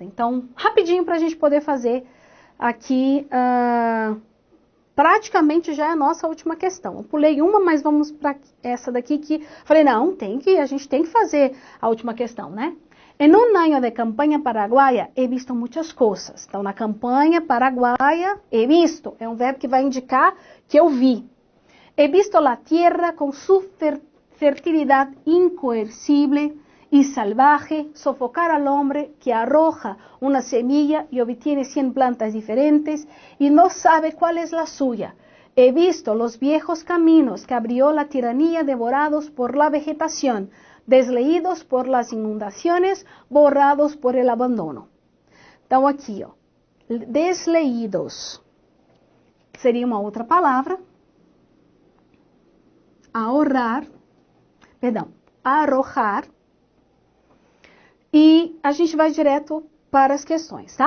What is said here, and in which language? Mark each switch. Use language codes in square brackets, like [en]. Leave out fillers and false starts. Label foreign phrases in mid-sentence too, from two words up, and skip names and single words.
[pt] Então, rapidinho para a gente poder fazer aqui, praticamente já é a nossa última questão. Eu pulei uma, mas vamos para essa daqui que... Falei, não, a gente tem que fazer a última questão, né? Em um ano de campanha paraguaia, [es] he visto [pt] muitas coisas. Então, na campanha paraguaia, [es] he visto. [pt] É um verbo que vai indicar que eu vi. [es] He visto a tierra [pt] com sua fertilidade [es] incoercible y salvaje sofocar al hombre que arroja una semilla y obtiene 100 plantas diferentes y no sabe cuál es la suya. He visto los viejos caminos que abrió la tiranía devorados por la vegetación, desleídos por las inundaciones, borrados por el abandono. [pt] Então aqui, ó, desleídos seria uma outra palavra. Arrojar. E a gente vai direto para as questões, tá?